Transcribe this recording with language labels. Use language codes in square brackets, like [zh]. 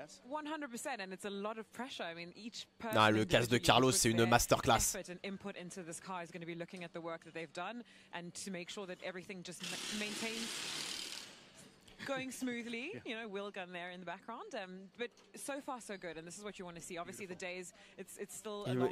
[en] 100%, and it's a lot of pressure. I mean, each person [fr] Non, le casque de Carlos, c'est une masterclass. [en] Input into this car is going to be looking at the work that they've done and to make sure that everything just maintains going smoothly, you know, Will Gunn there in the background, but so far so good, and this is what you want to see. Obviously the days, it's still a long